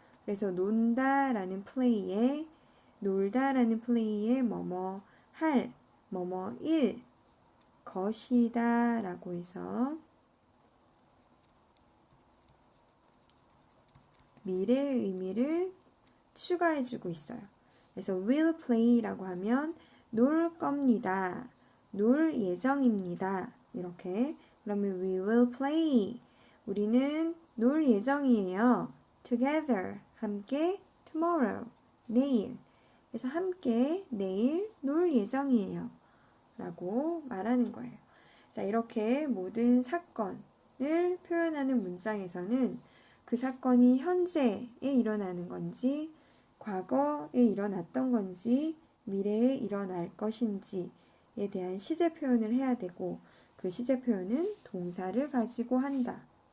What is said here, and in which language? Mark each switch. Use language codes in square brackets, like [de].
[ko] 그래서 논다라는 플레이에 놀다라는 플레이에 뭐뭐 할, 뭐뭐 일 것이다 라고 해서 미래의 의미를 추가해주고 있어요. 그래서 [en] will play [ko] 라고 하면 놀 겁니다. 놀 예정입니다. 이렇게 그러면 [en] we will play. [ko] 우리는 놀 예정이에요. [en] together. [ko] 함께 [en] tomorrow. [ko] 내일. 그래서 함께 내일 놀 예정이에요. 라고 말하는 거예요. 자, 이렇게 모든 사건을 표현하는 문장에서는 그 사건이 현재에 일어나는 건지 과거에 일어났던 건지 미래에 일어날 것인지에 대한 시제 표현을 해야 되고 그 시제 표현은 동사를 가지고 한다.